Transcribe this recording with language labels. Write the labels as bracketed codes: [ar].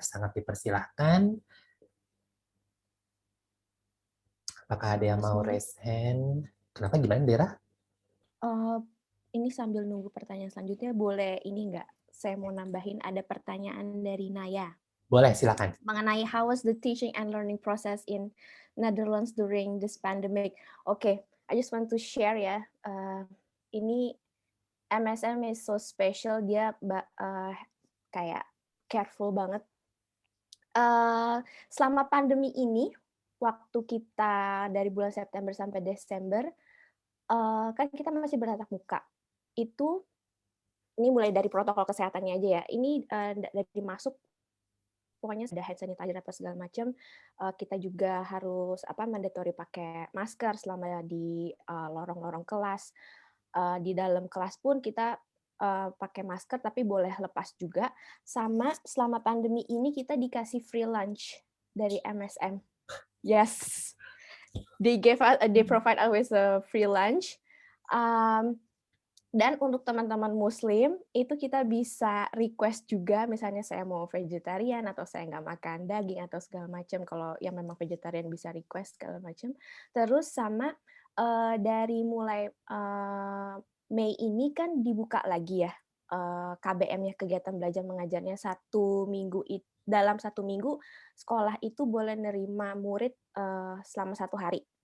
[id] Sangat dipersilahkan. Apakah ada yang mau [en] raise hand? [id] Kenapa, gimana Dera? Ini sambil nunggu pertanyaan selanjutnya, boleh ini nggak? Saya mau nambahin, ada pertanyaan dari Naya. Boleh, silakan. Mengenai [en] how was the teaching and learning process in Netherlands during this pandemic? Okay, I just want to share ya. [id] Ini MSM [en] is so special, [id] dia kayak [en] careful [id] banget. Selama pandemi ini, waktu kita dari bulan September sampai Desember, kan kita masih bertatap muka. Ini mulai dari protokol kesehatannya aja ya. Ini dari masuk, pokoknya sudah hand sanitizer apa segala macam. Kita juga harus [en] mandatory [id] pakai masker selama di lorong-lorong kelas. Di dalam kelas pun kita pakai masker, tapi boleh lepas juga. Sama selama pandemi ini kita dikasih [en] free lunch [id] dari MSM. [en] Yes, they provide us with a free lunch. [id] Dan untuk teman-teman Muslim, itu kita bisa request juga, misalnya saya mau vegetarian, atau saya nggak makan daging, atau segala macam. Kalau yang memang vegetarian bisa request segala macam. Terus sama dari mulai Mei ini kan dibuka lagi ya, KBM-nya, kegiatan belajar mengajarnya dalam 1 minggu, sekolah itu boleh nerima murid selama 1 hari.